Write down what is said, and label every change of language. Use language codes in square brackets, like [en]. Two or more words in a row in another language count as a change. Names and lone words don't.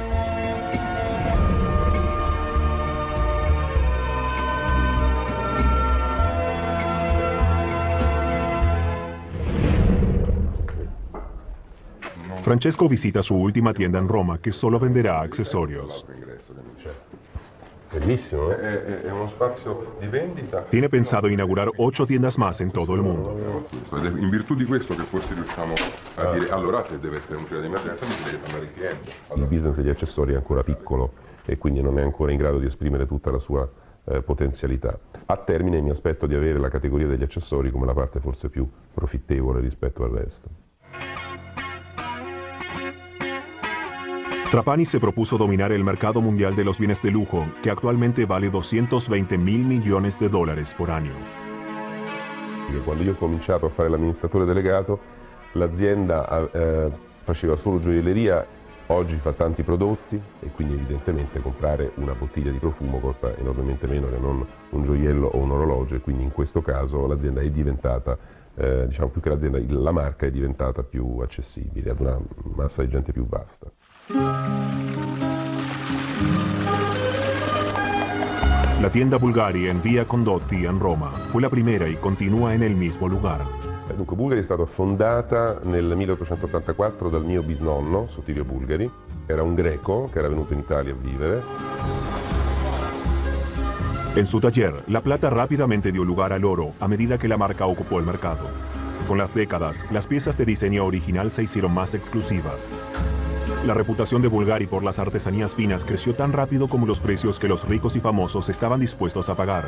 [es] Francesco visita su última tienda en Roma, que solo venderá accesorios. [it] Bellissimo, è uno spazio di vendita. [es] Tiene pensado inaugurar 8 tiendas más en todo el mundo. [it] Ed è in virtù di questo che forse riusciamo a dire, allora se deve essere un giro di emergenza mi deve chiamare il cliente. Il business degli accessori è ancora piccolo e quindi non è ancora in grado di esprimere tutta la sua potenzialità. A termine mi aspetto di avere la categoria degli accessori come la parte forse più profittevole rispetto al resto. [es] Trapani se propuso dominar el mercado mundial de los bienes de lujo, que actualmente vale $220 millones por año. [it] Quando io ho cominciato a fare l'amministratore delegato, l'azienda faceva solo gioielleria, oggi fa tanti prodotti e quindi evidentemente comprare una bottiglia di profumo costa enormemente meno che non un gioiello o un orologio, e quindi in questo caso l'azienda è diventata, diciamo più che l'azienda, la marca è diventata più accessibile ad una massa di gente più vasta. [es] La tienda Bulgari en Via Condotti en Roma fue la primera y continúa en el mismo lugar. [it] Dunque, Bulgari è stata fondata nel 1884 dal mio bisnonno, Sotilio Bulgari. Era un greco che era venuto in Italia a vivere. [es] En su taller, la plata rápidamente dio lugar al oro a medida que la marca ocupó el mercado. Con las décadas, las piezas de diseño original se hicieron más exclusivas. La reputación de Bulgari por las artesanías finas creció tan rápido como los precios que los ricos y famosos estaban dispuestos a pagar.